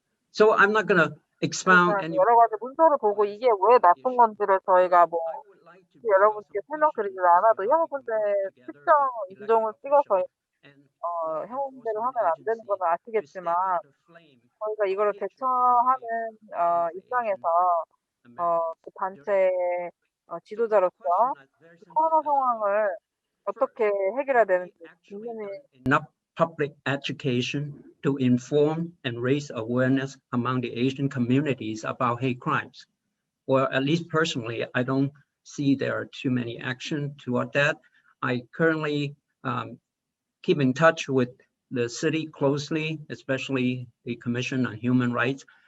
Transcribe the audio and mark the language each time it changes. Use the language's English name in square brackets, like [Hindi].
[English] So I'm not going to expound any. [Korean] 여러 가지 문서를 보고 이게 왜 나쁜 건지를 저희가 뭐 여러분께 설명드리지 않아도 형분들 특정 인종을 찍어서 형분대로 하면 안 되는 건 아시겠지만 저희가 이거를 대처하는 입장에서 그 단체 지도자로서 코로나 상황을 어떻게 해결해야 되는지 분명히 [English] enough public education to inform and raise awareness among the Asian communities about hate crimes. Or at least personally, I don't see there are too many action toward that. I currently keep in touch with the city closely, especially the Commission on Human Rights.